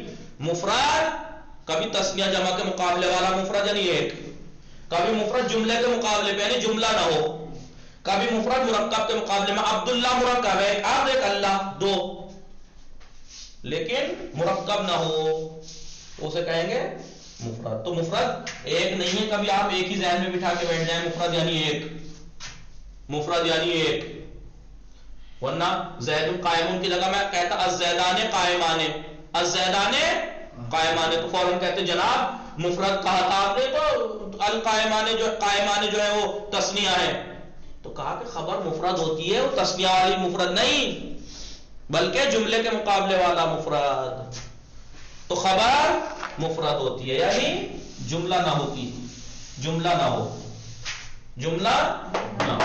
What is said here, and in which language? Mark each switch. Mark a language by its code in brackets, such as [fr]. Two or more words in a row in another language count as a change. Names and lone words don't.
[ur] مفرد کبھی تثنیہ جمع کے مقابلے والا مفرد یعنی ایک، کبھی مفرد جملے کے مقابلے پہ یعنی جملہ نہ ہو، کبھی مفرد مرکب کے مقابلے میں عبداللہ مرکب ہے، اب ایک اللہ دو، لیکن مرکب نہ ہو اسے کہیں گے مفرد. تو مفرد ایک نہیں ہے، کبھی آپ ایک ہی ذہن میں بٹھا کے بیٹھ جائیں مفرد یعنی ایک، مفرد یعنی ایک. ورنہ زید قائمون کی جگہ میں کہتا [ar] الزیدان قائمان، الزیدان قائمان، [ur] تو فوراً کہتے جناب مفرد کہا تھا آپ نے تو القائمان جو ہے وہ تثنیہ ہے. تو کہا کہ خبر مفرد ہوتی ہے، وہ تثنیہ والی مفرد نہیں بلکہ جملے کے مقابلے والا مفرد. تو خبر مفرد ہوتی ہے یعنی جملہ نہ ہوتی، جملہ نہ ہو، جملہ نہ ہو.